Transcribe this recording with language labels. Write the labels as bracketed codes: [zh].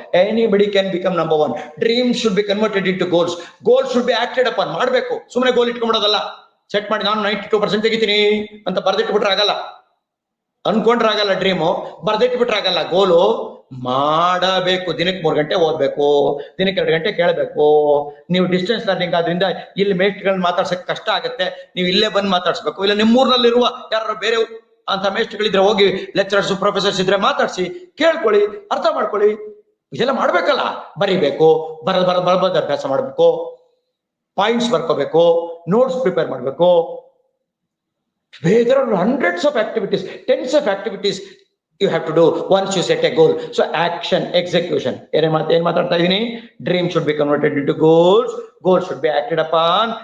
[en] Anybody can become number 1. Dreams should be converted into goals. Goals should be acted upon. [kn] ಮಾಡ್ಬೇಕು. ಸುಮ್ಮನೆ ಗೋಲ್ ಇಟ್ಕೊಂಡ್ಬಿಡೋದಲ್ಲ. Set ಮಾಡಿ ನಾನು 92% ತೆಗಿತೀನಿ ಅಂತ ಬರ್ದಿಟ್ಬಿಟ್ರೆ ಆಗಲ್ಲ, ಅನ್ಕೊಂಡ್ರೆ ಆಗಲ್ಲ. ಡ್ರೀಮು ಬರ್ದಿಟ್ಬಿಟ್ರೆ ಆಗಲ್ಲ. ಗೋಲು ಮಾಡಬೇಕು. ದಿನಕ್ಕೆ 3 ಗಂಟೆ ಓದ್ಬೇಕು, ದಿನಕ್ಕೆ 2 ಗಂಟೆ ಕೇಳಬೇಕು. ನೀವು ಡಿಸ್ಟೆನ್ಸ್ ಲರ್ನಿಂಗ್ ಆದ್ರಿಂದ ಇಲ್ಲಿ ಮೇಸ್ಟ್ಗಳನ್ನ ಮಾತಾಡ್ಸಕ್ ಕಷ್ಟ ಆಗುತ್ತೆ. ನೀವು ಇಲ್ಲೇ ಬಂದು ಮಾತಾಡ್ಸ್ಬೇಕು. ಇಲ್ಲ ನಿಮ್ಮೂರ್ನಲ್ಲಿರುವ ಯಾರು ಬೇರೆ ಅಂತ ಮೇಸ್ಟ್ಗಳಿದ್ರೆ ಹೋಗಿ, ಲೆಕ್ಚರರ್ಸ್ ಪ್ರೊಫೆಸರ್ಸ್ ಇದ್ರೆ ಮಾತಾಡ್ಸಿ, ಕೇಳ್ಕೊಳ್ಳಿ, ಅರ್ಥ ಮಾಡ್ಕೊಳ್ಳಿ. ಇದೆಲ್ಲ ಮಾಡ್ಬೇಕಲ್ಲ. ಬರಿಬೇಕು, ಬರದ ಅಭ್ಯಾಸ ಮಾಡ್ಬೇಕು, ಪಾಯಿಂಟ್ಸ್ ಬರ್ಕೋಬೇಕು, ನೋಟ್ಸ್ ಪ್ರಿಪೇರ್ ಮಾಡ್ಬೇಕು. [en] There are hundreds of activities, [kn] tens of activities [en] You have to do once you set a goal. So action, execution. [kn] ಏನ್ ಮಾತಾಡ್ತಾ ಇದೀನಿ? [en] Dream should be converted into goals. Goals should be acted upon.